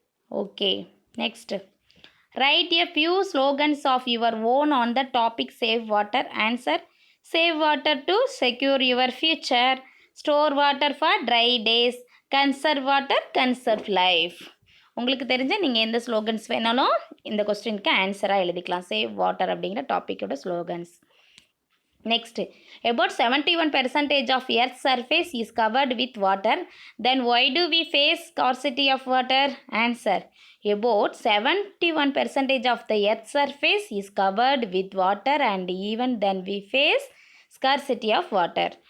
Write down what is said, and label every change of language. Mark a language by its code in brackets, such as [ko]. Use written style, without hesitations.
[en] Okay, next. Write a few slogans of your own on the topic save water. Answer, save water to secure your future, store water for dry days, conserve water, conserve life. [ta] உங்களுக்கு தெரிஞ்ச நீங்கள் எந்த slogans வேணாலும் இந்த கொஸ்டினுக்கு ஆன்சராக எழுதிக்கலாம். Save water அப்படிங்கிற டாப்பிக்கோட slogans. [en] Next, about 71% of Earth's surface is covered with water. Then why do we face scarcity of water? Answer, about 71% of the Earth's surface is covered with water and even then we face scarcity of water.